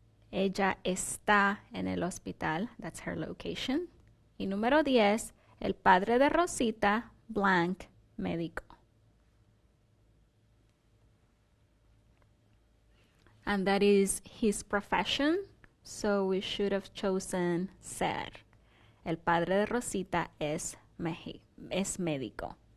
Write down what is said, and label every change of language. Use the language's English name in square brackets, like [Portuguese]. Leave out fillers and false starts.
[Spanish] Ella está en el hospital. [English] That's her location. [Spanish] Y número 10. El padre de Rosita, blank, médico. [English] And that is his profession, so we should have chosen ser. [Spanish] El padre de Rosita es médico.